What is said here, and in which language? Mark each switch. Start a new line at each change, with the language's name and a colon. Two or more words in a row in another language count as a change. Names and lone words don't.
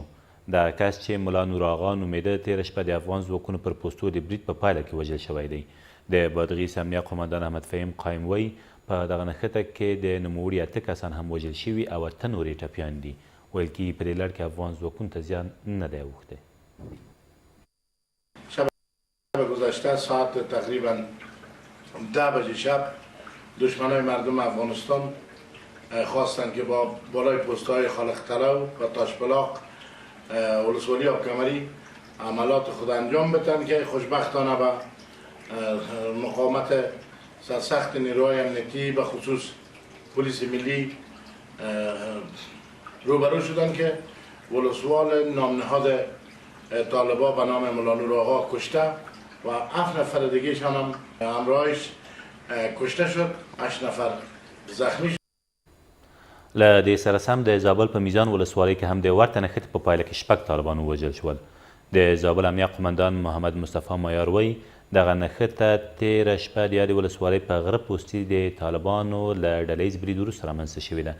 Pashto: دغه کس چې ملا نور آغا نومېده تېره شپه د افغان ځواکونو پر پوستو د برید په پایله کې وژل شوی دی. د بادغیس امنیه قومندان احمد فهیم قایم وایي په دغه نښته کې د نوموړي 8 کسان هم وژل شوي او 8 نور یې ټپیان دي. ویل کېږي په دې لړ کې افغان ځواکونو ته زیان نه دی اوښتی.
Persian: شب گذشته ساعت تقریبا 10 بجه شب دشمنای مردم افغانستان خواستند که با بالای پست‌های خالق‌طلو و تاشبلاق ولسوالی ابکمری عملات خود انجام بدن که خوشبختانه به مقاومت سرسخت نیروهای امنیتی به خصوص پلیس ملی روبرو شدن که ولسوال نامنهاد طالبا به نام ملا نور آقا کشته و 7 نفر دیگه هم همراهش کشته شد، 8 نفر زخمی شد.
Pashto: له دې سره سم د زابل په میزان ولسوالۍ کې هم د ورته نښتې په پایله کې 6 طالبان ووژل شول. د زابل امنیه قومندان محمد مصطفی مایار وایي دغه نښته تېره شپه د یادې ولسوالۍ په غره پوستي د طالبانو له ډله ییز برید وروسته رامنځته شوې ده.